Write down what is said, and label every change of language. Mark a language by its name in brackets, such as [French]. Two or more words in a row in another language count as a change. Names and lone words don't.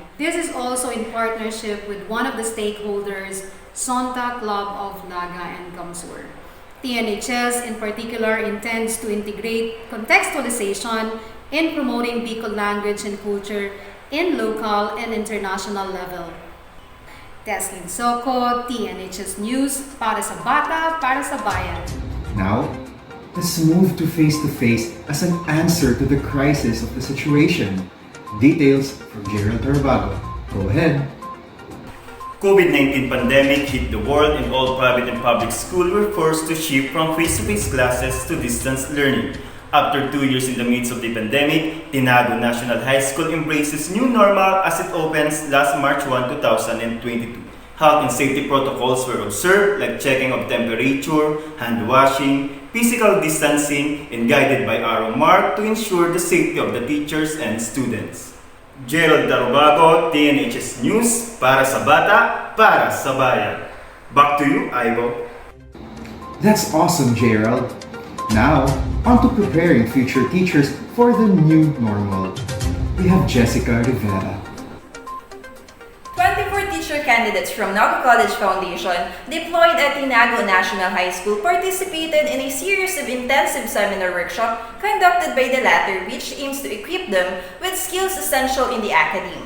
[English] This is also in partnership with one of the stakeholders, Sonta Club of Naga and Kamsur. TNHS in particular intends to integrate contextualization in promoting Bicol language and culture in local and international level. Teslin Soko, TNHS News, [Filipino] para sa bata, para sa bayan. [English] Now, let's move to face as an answer to the crisis of the situation. Details from Gerald Tarbago. Go ahead. COVID-19 pandemic hit the world and all private and public schools were forced to shift from face-to-face classes to distance learning. After 2 years in the midst of the pandemic, Tinago National High School embraces new normal as it opens last March 1, 2022. Health and safety protocols were observed like checking of temperature, hand washing, physical distancing, and guided by arrow mark to ensure the safety of the teachers and students. Gerald Tarubago, TNHS News, [Filipino] para sa bata, para sa bayan. [English] Back to you, Ivo. That's awesome, Gerald. Now, on to preparing future teachers for the new normal. We have Jessica Rivera. 24 teacher candidates from Naga College Foundation deployed at Tinago National High School participated in a series of intensive seminar workshop conducted by the latter, which aims to equip them with skills essential in the academy.